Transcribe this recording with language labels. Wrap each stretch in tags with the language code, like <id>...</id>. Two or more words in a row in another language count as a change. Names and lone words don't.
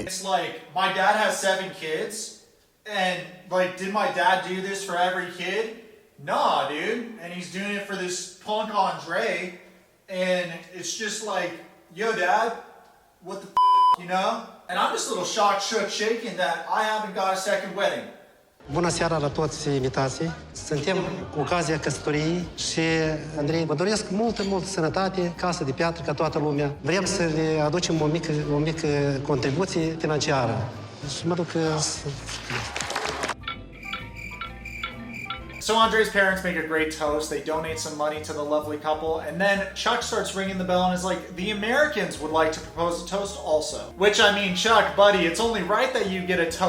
<en>It's like, my dad has 7 kids, and like, did my dad do this for every kid? Nah, dude. And he's doing it for this punk Andrei, and it's just like, yo, dad, what the f, you know? And I'm just a little shocked, shook, shaken that I haven't got a second wedding.</en> <ro>Bună seara la toți invitații. Suntem cu ocazia căsătoriei și, Andrei, vă doresc multă sănătate, casă de piatră ca toată lumea. Vrem să le aducem o mică contribuție financiară. Și mă duc</ro> <en>So Andrei's parents make a great toast. They donate some money to the lovely couple. And then Chuck starts ringing the bell and is like, the Americans would like to propose a toast also. Which, I mean, Chuck, buddy, it's only right that you get a toast.</en>